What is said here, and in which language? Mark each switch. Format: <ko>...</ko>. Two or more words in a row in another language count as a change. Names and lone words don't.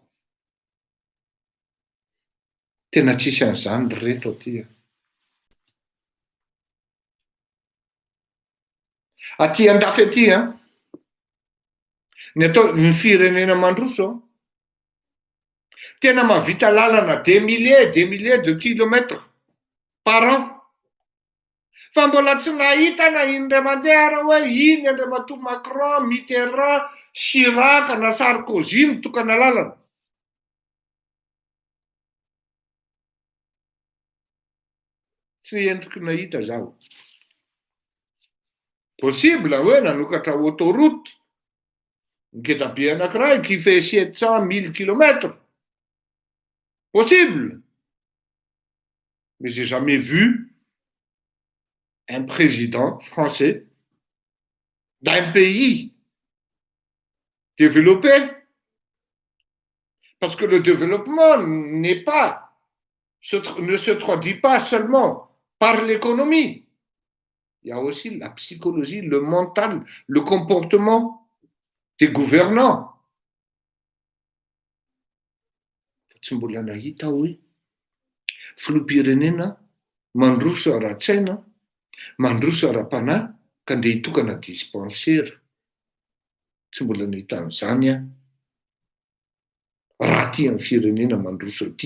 <mg>Tena tsisy an'izany reto aty. Aty andafy aty Ny firenena mandroso tena mahavita lalana</mg> <fr>des milliers de kilomètres par an.</fr> <mg>Fa mbola tsy nahita na indray mandeha raha hoe iny Andriamatoa Macron, Mitterrand, Chirac na Sarkozy mitokana lalana. Tsy endriky nahita zaho. Possible hoe nanokatra autoroute ngeda-be anankiray</mg> <fr>qui fait 700 000 kilomètres.</fr> <mg>Possible.</mg> <fr>Mais j'ai jamais vu un président français d'un pays développé. Parce que le développement ne se traduit pas seulement par l'économie. Il y a aussi la psychologie, le mental, le comportement des gouvernants.</fr> <mg>Tsy mbola nahita hoe filoham-pirenena mandroso ara-tsaina, mandroso ara-panahy ka andeha hitokana dispensaire. Tsy mbola nahita an'izany a raha ty amin'ny firenena mandroso ty.</mg>